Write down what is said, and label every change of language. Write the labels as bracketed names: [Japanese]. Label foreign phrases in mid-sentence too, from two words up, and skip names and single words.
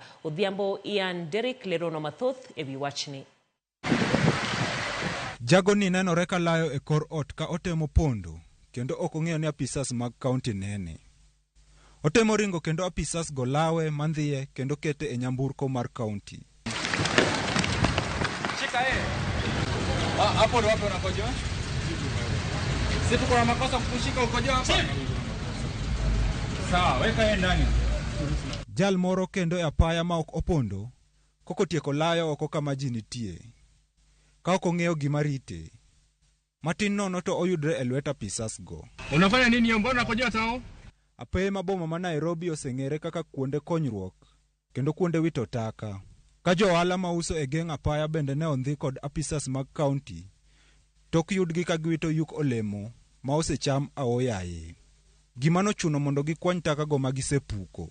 [Luo (Kenya and Tanzania)] Odhiambo Ian Derek lerono mathoth ewi wachni. Jago ni nenore ka layo e kor ot ka otemo pondo kendo ok ong'eyo ni apisas mag kaunti nene. Otemo ringo kendo apisas go lawe mandhiye kendo kete e nyamburko mar kaunti. [Swahili] Shika hapo ndo wapi unakojoa? Sisi tuko na makosa kukushika ukojoa hapa. Sawa, weka yeye ndani. [Luo (Kenya and Tanzania)] Jal moro kendo e apaya ma ok opondo kokotieko layo oko kama ji nitie. Ka ok ong'eyo gima rite. Matin nono to oyudre e lwet apisas go. [Swahili] Unafanya nini mbona unakojoa tao? [Luo (Kenya and Tanzania)] Apeye maboma ma Nairobi oseng'ere kaka kuonde konyruok kendo kuonde wito taka. Ka johala ma uso e geng' apaya bende ne ondhi kod apisas mag kaunti. Tok yudgi ka giwito yuk olemo ma osecham aoyaye. Gima nochuno mondo gikwany taka go ma gisepuko.